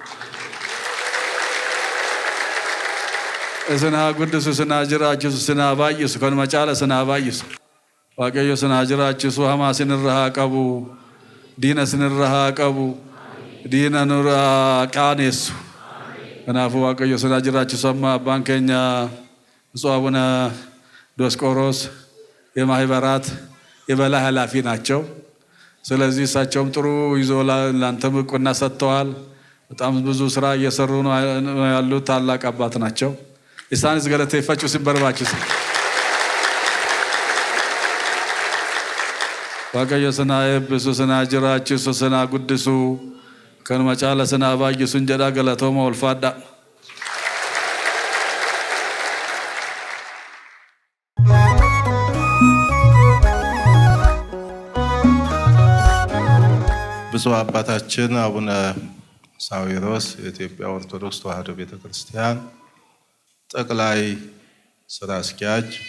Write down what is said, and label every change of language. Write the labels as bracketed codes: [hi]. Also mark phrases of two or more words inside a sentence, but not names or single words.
[om] Isin haa guddisu, isin haa jiraachisu, isin haa baay'isu, kanuma caala isin haa baay'isu. Waaqayyo isin haa jiraachisu, hamaa isinirra haa qabu, diina isinirra haa qabu, diina nurraa qaaneessu. Kanaafuu Waaqayyo isin haa jiraachisu. [am] Amma abbaan keenya ብፁዕ አቡነ ዲዮስቆሮስ የማህበራት የበላይ ኃላፊ ናቸው። ስለዚህ እሳቸውም ጥሩ ይዞ ላንተም እውቅና ሰጥተዋል። በጣም ብዙ ስራ እየሰሩ ነው ያሉት ታላቅ አባት ናቸው። ኢሳንስ ገለቴ ፈጩ ሲበርባችስ [om] Waaqayyo sana eebbisu, sana jiraachisu, sana guddisu, kanuma caala sana baay'isuun jedha. Galatooma ulfaadha. [am] ብፁዕ አባታችን አቡነ ሳዊሮስ የኢትዮጵያ ኦርቶዶክስ ተዋሕዶ ቤተክርስቲያን ጠቅላይ ስራ አስኪያጅ፣